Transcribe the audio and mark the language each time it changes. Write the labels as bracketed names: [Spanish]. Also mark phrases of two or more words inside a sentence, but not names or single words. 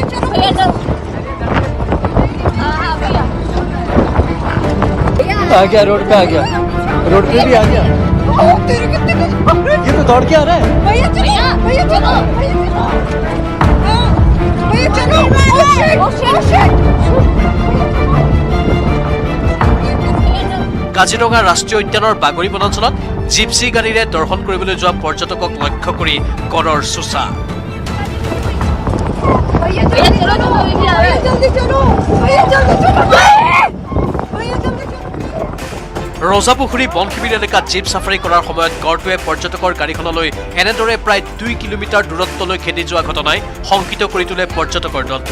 [Hindi] आ गया, रोड पे आ गया, रोड पे भी आ गया। ये तो दौड़ के आ रहा है। भैया चलो, भैया चलो, भैया चलो, [Assamese] কাজিৰঙা ৰাষ্ট্ৰীয় উদ্যানৰ বাগৰি বনাঞ্চলত জিপচি গাড়ীৰে দৰ্শন কৰিবলৈ যোৱা পৰ্যটকক লক্ষ্য কৰি গড়ৰ চোচা। ৰজাপুখুৰী বন শিবিৰ এলেকাত জীপ চাফাৰী কৰাৰ সময়ত গড়টোৱে পৰ্যটকৰ গাড়ীখনলৈ এনেদৰে প্ৰায় 2 কিলোমিটাৰ দূৰত্বলৈ খেদি যোৱা ঘটনাই শংকিত কৰি তোলে পৰ্যটকৰ দলটো।